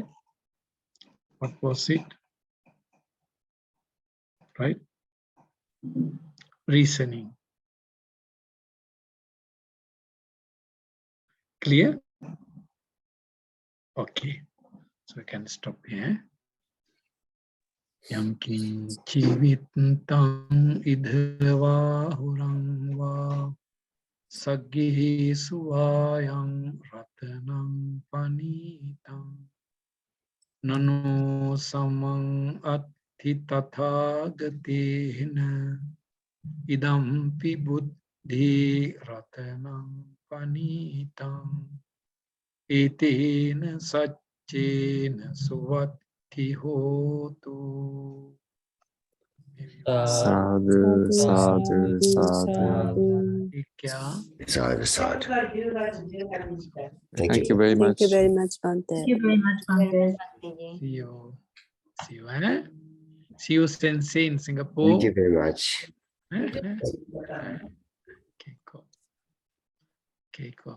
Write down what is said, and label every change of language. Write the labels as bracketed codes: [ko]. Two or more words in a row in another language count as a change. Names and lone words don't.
[en] What was it? Right? Reasoning. Clear? Okay. So we can stop here. [pi] Yamkin chivittam idhava hurang va saggihi suvayam ratanam panitam nano samang atti tathagatena idampi buddhi ratanam panitam etena saccena suvatti hotu. Sadhu, sadhu, sadhu. Sadhu, sadhu. [en] Thank Thank you you. very Thank much. you very much, Bante. Thank you very much, Bante. See you. See you, eh? See you, Sensei, in Singapore. Thank you very much. Keiko. Keiko.